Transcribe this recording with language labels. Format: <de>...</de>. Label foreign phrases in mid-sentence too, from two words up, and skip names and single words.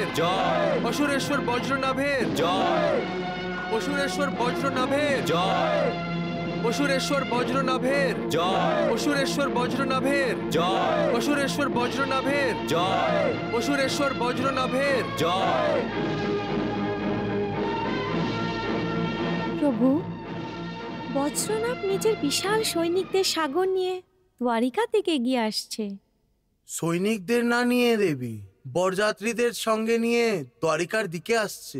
<bn>জয়, অসুরেশ্বর বজ্রনাভের জয়, অসুরেশ্বর বজ্রনাভের জয়, অসুরেশ্বর বজ্রনাভের জয়, অসুরেশ্বর বজ্রনাভের জয়, অসুরেশ্বর বজ্রনাভের জয়, অসুরেশ্বর বজ্রনাভের জয়। প্রভু, বজ্রনাভ নিজের বিশাল সৈনিকদের সাগর নিয়ে দ্বারিকা থেকে এগিয়ে আসছে। সৈনিকদের না নিয়ে দেবী, বরযাত্রীদের সঙ্গে নিয়ে দ্বারিকার দিকে আসছে।</bn>